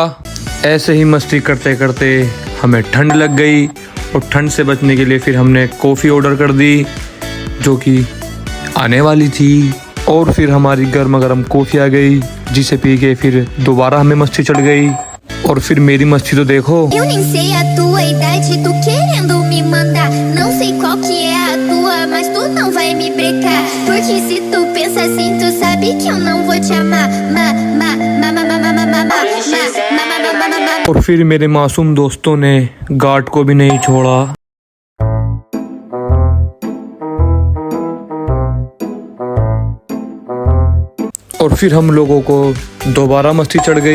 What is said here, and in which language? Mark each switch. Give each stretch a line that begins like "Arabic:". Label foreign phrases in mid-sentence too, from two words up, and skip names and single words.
Hindi: ऐसे ही मस्ती करते करते हमें ठंड लग गई और ठंड से बचने के लिए फिर हमने
English: coffee order
Hindi: कर दी जो कि आने वाली थी। और फिर हमारी गर्मा गर्म कॉफ़ी आ गई जिसे पी के फिर दोबारा हमें मस्ती चढ़ गई। और फिर मेरी मस्ती तो देखो।
Portuguese: Eu nem sei a tua idade, tu querendo me mandar. Não sei qual que é a tua, mas tu não vai me brecar. Porque se tu pensa assim, tu sabe que eu não vou te amar.
Hindi: और फिर मेरे मासूम दोस्तों ने गार्ड को भी नहीं छोड़ा। और फिर हम लोगों को दोबारा मस्ती चढ़ गई।